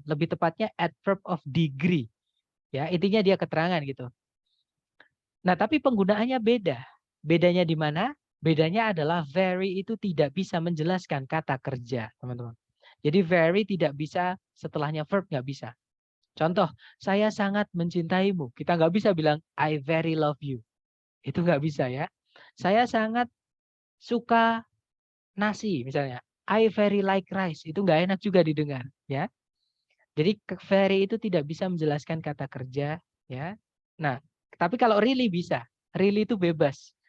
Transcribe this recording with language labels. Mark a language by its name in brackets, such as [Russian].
[Indonesian] Lebih tepatnya adverb of degree. Ya, intinya dia keterangan gitu. Nah, tapi penggunaannya beda. Bedanya di mana? Bedanya adalah very itu tidak bisa menjelaskan kata kerja, teman-teman. Jadi very tidak bisa setelahnya verb, nggak bisa. Contoh, saya sangat mencintaimu. Kita nggak bisa bilang [English] I very love you. [Indonesian] Itu nggak bisa ya. Saya sangat suka nasi misalnya. [English] I very like rice. [Indonesian] Itu nggak enak juga didengar ya. Jadi very itu tidak bisa menjelaskan kata kerja ya. Nah, tapi kalau really bisa. Really itu bebas.